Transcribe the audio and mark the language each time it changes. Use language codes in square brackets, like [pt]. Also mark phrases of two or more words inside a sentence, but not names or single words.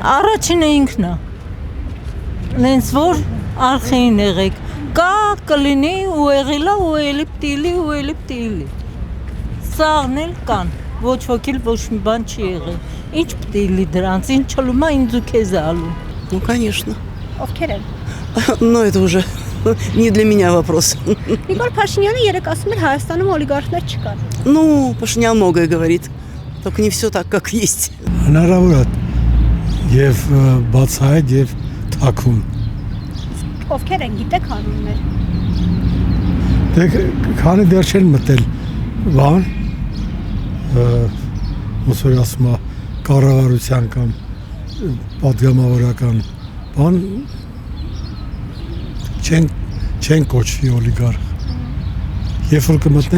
[hy] Առաջինը ինքն է։ Նենց որ արխային եղեք։ Կա կլինի ու եղիլա ու էլի պտիլի։ Սաղն էլ կան։ Ոչ ոք էլ ոչ մի բան չի եղել։ Ինչ պտիլի դրանց, ինչ չլումա ինձ ու քեզ ալու։ [ru] Ну, конечно. [hy] Ովքեր են։ [ru] Но это уже не для меня вопрос. [hy] Նիկոլ Փաշինյանը երեք ասում էր Հայաստանում օլիգարխներ չկան։ [ru] Ну, Пашинян многое говорит. Только не все так, как есть. [hy] Հնարավոր է եւ բացահայտ եւ թաքուն։ Ովքեր են, գիտեք անուններ։ Դե քանի դեռ չեն մտել բան ոնց որ ասում է կառավարության կամ պատգամավորական բան չեն կոչվի օլիգարխ։ Երբ որ կմտնեն